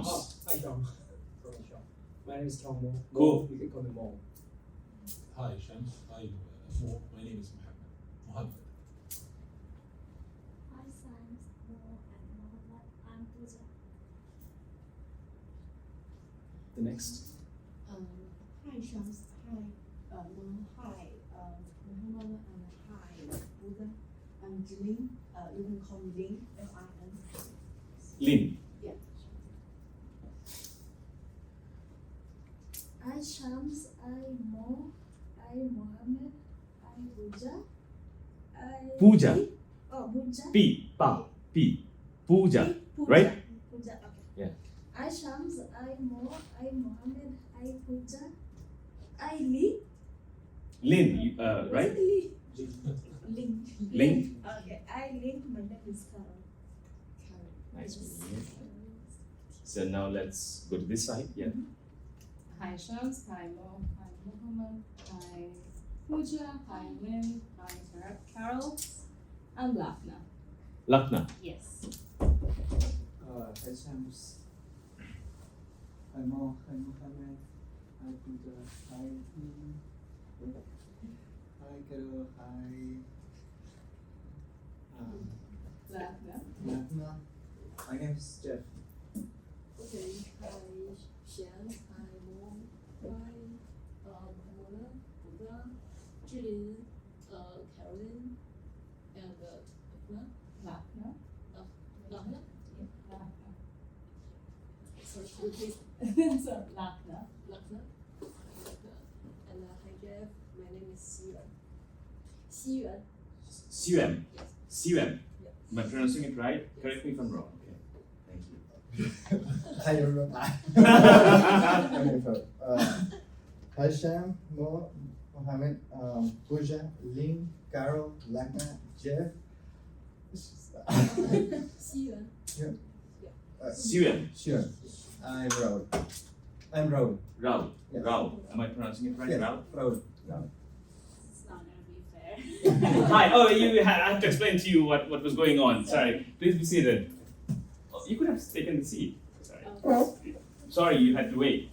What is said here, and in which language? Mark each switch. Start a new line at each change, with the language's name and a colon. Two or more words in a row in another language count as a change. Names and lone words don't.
English: Hi, Kyung. Sorry, Kyung. My name is Kyungmo. Mo. Cool. You can call me Mo. Hi, Shams. Hi, Mo. My name is Mohammed. Hi, Science, Mo, and Mohammed. I'm Pooja. The next. Hi, Shams. Hi, Mo. Hi, Mohammed, and hi, Buddha. I'm Jilin. You can call me Lin. Lin. Lin. Yeah. Hi, Shams. I Mo. I Mohammed. I Pooja. I Pooja. Oh, Pooja. P. Pa. P. Pooja. Pooja. Right? Pooja. Okay. Yeah. I Shams. I Mo. I Mohammed. I Pooja. I Lee. Lin. Right? Lee. Link. Link. Okay. I Link. My name is Carol. Nice meeting you. So now let's go to this side. Yeah. Hi, Shams. Hi, Mo. Hi, Mohammed. Hi, Pooja. Hi, Lynn. Hi, Carol. I'm Lakna. Lakna. Yes. Hi Shams. Hi Mo. Hi Mohammed. Hi Pooja. Hi Lin. Hi Carol. Hi Lakna. Natna. My name is Jeff. Okay. Hi, Shan. Hi, Mo. Hi, Mohammed, Buddha, Jilin, Caroline, and Lakna. Lahna. Lakna. Sorry, repeat. So, Lakna. Lakna. And hi, Jeff. My name is Xiyuan. Xiyuan. Siwem. Yes. Siwem. Yeah. Am I pronouncing it right? Correct me if I'm wrong. Okay. Thank you. Thai everyone. Okay, so Hasham, Mo, Mohammed, Pooja, Ling, Carol, Lakna, Jeff. Sian. Siwen. Sure. I'm Raul. I'm Raul. Raul. Yes. Raul. Am I pronouncing it right? Yeah, Raul? Raul. It's not gonna be fair. Hi. Oh, I have to explain to you what was going on. Sorry. Please be seated. Oh, you could have taken the seat. Sorry. Sorry, you had to wait.